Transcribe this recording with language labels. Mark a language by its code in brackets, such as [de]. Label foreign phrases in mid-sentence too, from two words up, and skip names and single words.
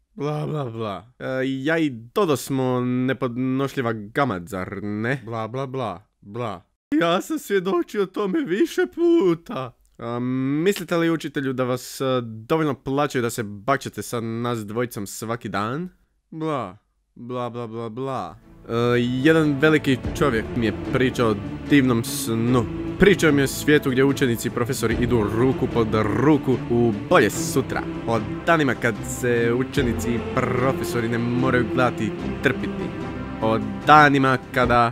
[hr] Bla bla bla. Ja i Dodo smo nepodnošljiva gamad, zar ne? Bla bla bla bla. Ja sam svjedočio tome više puta. Mislite li, učitelju, da vas dovoljno plaćaju da se bakćete sa nas dvojicom svaki dan? Bla bla bla bla bla. Jedan veliki čovjek mi je pričao o divnom snu. Pričao mi je o svijetu gdje učenici i profesori idu ruku pod ruku u bolje sutra. O danima kad se učenici i profesori ne moraju gledati i trpiti. O danima kada...